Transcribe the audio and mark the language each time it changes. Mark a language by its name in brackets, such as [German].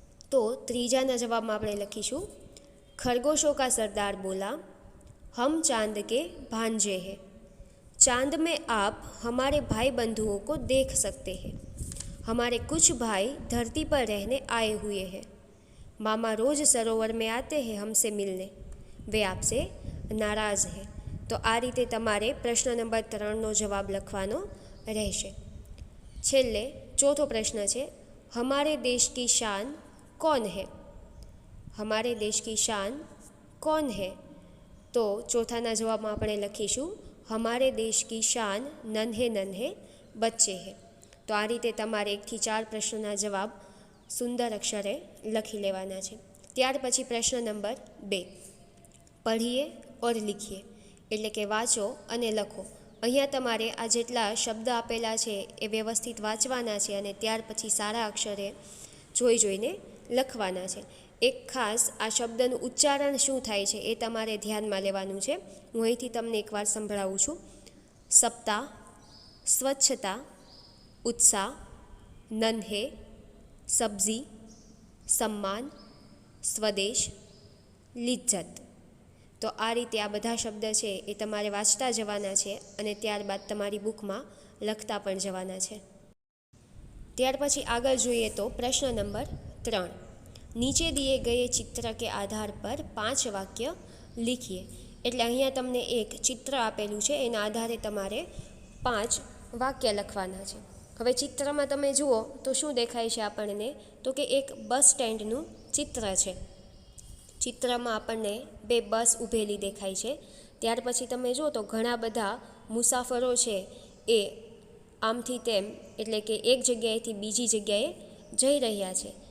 [Gujarati] તો ત્રીજાના જવાબમાં આપણે લખીશું, [Hindi] खरगोशों का सरदार बोला, हम चांद के भांजे हैं, चांद में आप हमारे भाई बंधुओं को देख सकते हैं, हमारे कुछ भाई धरती पर रहने आए हुए हैं, मामा रोज सरोवर में आते हैं हमसे मिलने, वे आपसे नाराज हैं. [Gujarati] તો આ રીતે તમારે પ્રશ્ન નંબર 3નો જવાબ લખવાનો રહેશે. છેલ્લે ચોથો પ્રશ્ન છે, [Hindi] हमारे देश की शान कौन है? हमारे देश की शान कौन है? [Gujarati] तो चौथाना जवाब में આપણે લખીશું, [Hindi] हमारे देश की शान नन्हे नन्हे बच्चे है. [Gujarati] तो आ रीते તમારે 1 થી 4 પ્રશ્નોના જવાબ સુંદર અક્ષરે લખી લેવાના છે. ત્યાર પછી પ્રશ્ન નંબર 2, [Hindi] પઢીએ ઓર લિખીએ, [Gujarati] એટલે કે વાંચો અને લખો. અહીંયા તમારે આ જેટલા શબ્દ આપેલા છે એ વ્યવસ્થિત વાંચવાના છે અને ત્યાર પછી સારા અક્ષરે જોઈ જોઈને લખવાના છે. એક ખાસ આ શબ્દનું ઉચ્ચારણ શું થાય છે એ તમારે ધ્યાનમાં લેવાનું છે. હું અહીંથી તમને એકવાર સંભળાવું છું. સપ્તાહ, સ્વચ્છતા, ઉત્સાહ, નન્હે, સબ્જી, સમ્માન, સ્વદેશ, લિજ્જત. તો આ રીતે આ બધા શબ્દ છે એ તમારે વાંચતા જવાના છે અને ત્યારબાદ તમારી બુકમાં લખતા પણ જવાના છે. ત્યાર પછી આગળ જોઈએ તો પ્રશ્ન નંબર 3, [Hindi] नीचे दिए गए चित्र के आधार पर 5 वाक्य लिखिए. [Gujarati] એટલે અહીંયા તમને એક ચિત્ર આપેલું છે, એના આધારે તમારે 5 વાક્ય લખવાના છે. હવે ચિત્રમાં તમે જુઓ તો શું દેખાય છે આપણને, તો કે એક બસ સ્ટેન્ડનું ચિત્ર છે. ચિત્રમાં આપણને બે બસ ઊભેલી દેખાય છે. ત્યાર પછી તમે જુઓ તો ઘણા બધા મુસાફરો છે એ આમથી તેમ, એટલે કે એક જગ્યાએથી બીજી જગ્યાએ જઈ રહ્યા છે.